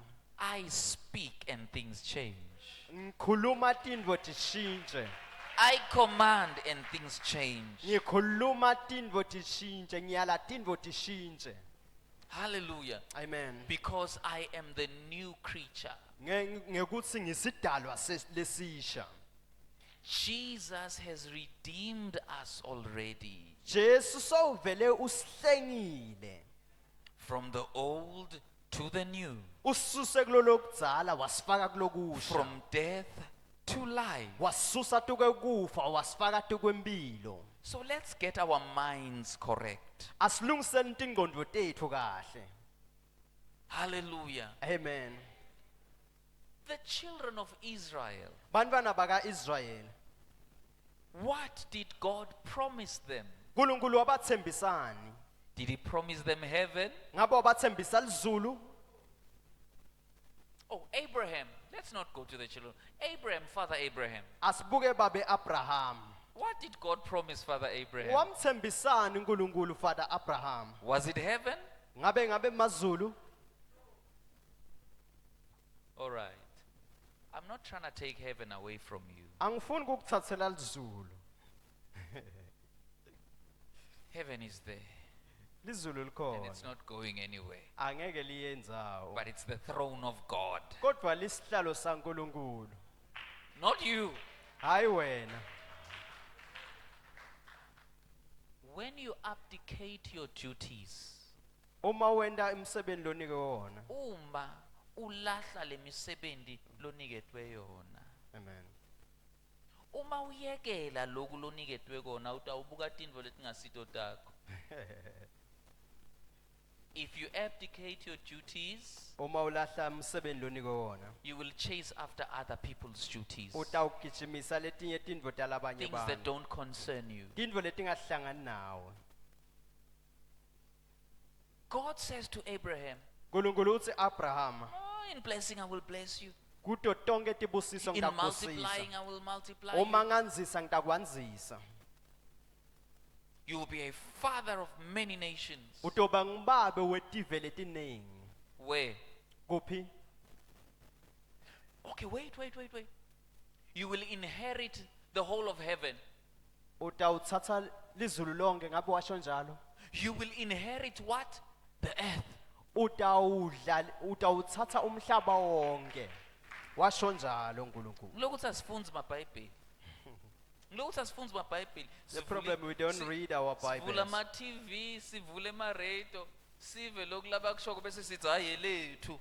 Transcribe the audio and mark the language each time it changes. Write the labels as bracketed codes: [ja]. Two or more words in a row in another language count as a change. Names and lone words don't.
[en] I speak and things change. [ss] Ngikhuluma tindvo tishintshe. [en] I command and things change. [ss] Ngikhuluma tintfo tishintshe, ngiyala tintfo tishintshe. [en] Hallelujah. Amen. Because I am the new creature. [ss] Ngekutsi ngisidalwa lesisha. [en] Jesus has redeemed us already [ss] Jesu sowuvele usihlengile. [en] from the old to the new, [ss] Ususe kulolo kudzala wasifaka kulokusha. [en] from death to life. [ss] Wasusa tuke kufa wasifaka tukwempilo. [en] So let's get our minds correct. [ss] Asilungiseni tingqondo tethu kahle. [en] Hallelujah. Amen. The children of Israel, [ss] Bantwana baka Israel. [en] what did God promise them? [ss] uNkulunkulu wabathembisani? [en] Did he promise them heaven? [ss] Ngabe wabathembisa lizulu? [en] Oh, Abraham. Let's not go to the children. Abraham, Father Abraham. [ss] Asibuke babe Abraham. [en] What did God promise Father Abraham? [ss] Wamthembisani uNkulunkulu Father Abraham? [en] Was it heaven? [ss] Ngabe mazulu? [en] All right. I'm not trying to take heaven away from you. [ss] Angifuni ukukuthathela lizulu. [en] Heaven is there, [ss] Lizulu [en] and [ss] likhona. [en] it's not going anywhere. [ss] Angeke liyendzawo. [en] But it's the throne of God. [ss] Kodwa lisihlalo saNkulunkulu. [en] Not you. [ss] Hayi wena. [en] When you abdicate your duties, [ss] Uma wenda umsebenzi lonike wona. uma ulahla lemisebenzi loniketwe yona. Amen. Uma uyekela lokhu loniketwe kona utawubuka tintfo letingasito takho. [en] If you abdicate your duties, [ss] Uma ulahla umsebenzi lonike wona. [en] you will chase after other people's duties. [ss] Utawugijimisa letinye tintfo talabanye [en] Things that [ss] bantfu. [en] don't concern you. [ss] Tintfo letingahlangani nawe. [en] God says to Abraham, [ss] uNkulunkulu uthi Abraham, [en] oh, in blessing I will bless you. [ss] kuto tonke tibusiso [en] In [ss] ngitakusisa. [en] multiplying I will multiply [ss] Uma [en] you. [ss] nganzisa ngitakwandisa. [en] You will be a father of many nations. [ss] Utoba ngumbabe wetive letiningi. [en] Where? [ss] Kuphi? [en] Okay, wait. You will inherit the whole of heaven. [ss] Utawutsatsa lizulu lonke ngabe washo njalo. [en] You will inherit what? The earth. [ss] Utawutsatsa umhlaba wonke. Washo njalo uNkulunkulu. Lokuthi asifunzi maBhayibheli. Lokuthi asifunzi maBhayibheli. [en] The problem we don't read our [ss] Sivula [en] Bibles. [ss] ma TV, sivule ma radio, sive lokhu labakushoko bese sithi hayi lethu.